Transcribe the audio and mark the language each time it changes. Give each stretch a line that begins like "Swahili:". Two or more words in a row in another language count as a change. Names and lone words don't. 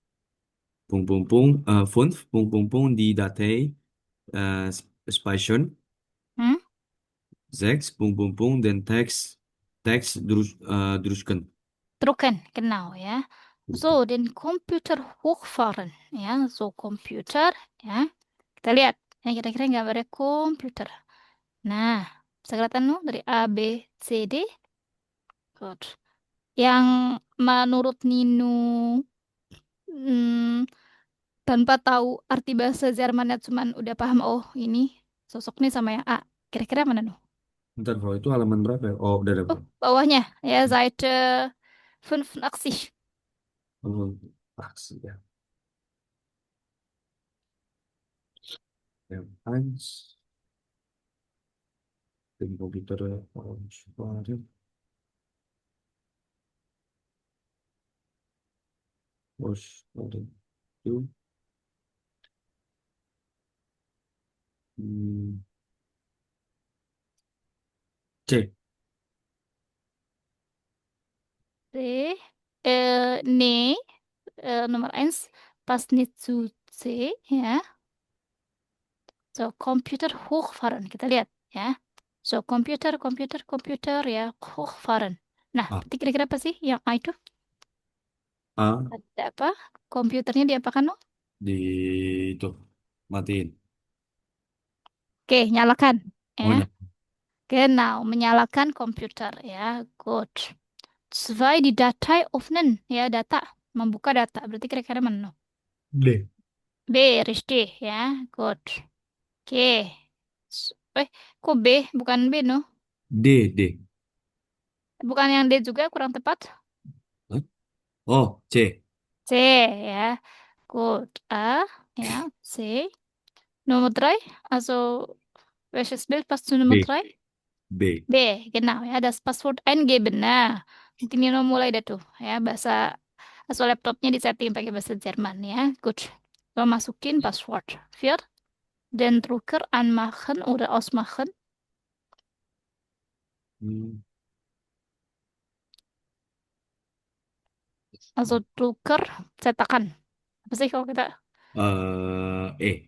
German: Fünf, die Datei speichern. Sechs, den Text drucken. Drucken, genau, ya. So, den Computer hochfahren, ya. So, Computer,
Indonesian: ya. Kita lihat, ya kira-kira gambarnya komputer. Nah, bisa kelihatan no? Dari A, B, C, D. Good. Yang menurut Nino tanpa tahu arti bahasa Jermannya cuman udah paham, oh ini sosok nih sama yang A. Kira-kira mana no? Bentar bro, itu halaman berapa ya? Oh, udah ada bro. Bawahnya, ya, Seite 85. Oh, aksi ya. Yang eins,
German: den Computer ausfahren.
Indonesian: Ausfahren. Itu. C. C.
German: Nee, Nummer 1 passt nicht zu C, ya. So, Computer hochfahren.
Indonesian: Kita lihat, ya. So, komputer, ya, hochfahren. Nah, A. berarti kira-kira apa sih yang A itu? A Ada apa? Komputernya diapakan, no? di itu matiin. Oke, nyalakan, Oh, ya. Genau, menyalakan komputer, ya. Good.
German: Zwei, die Datei öffnen,
Indonesian: ya, data. Membuka data. Berarti kira-kira mana, no? D.
German: B, richtig, ya. Good. Oke.
Indonesian: Kok B? Bukan B, no? D. Bukan yang D juga, kurang tepat. Hah? Oh, C. C, ya.
German: Gut. A, ja, C. Nummer 3, also welches Bild passt zu Nummer B. 3? B. B, genau, ya, das Passwort eingeben.
Indonesian: Nah, mungkin Nino mulai deh tuh, ya, bahasa, so laptopnya disetting pakai bahasa Jerman, ya.
German: Gut. So,
Indonesian: masukin password.
German: Vier, den Drucker anmachen oder ausmachen. Also Drucker,
Indonesian: cetakan. Apa sih kalau kita E.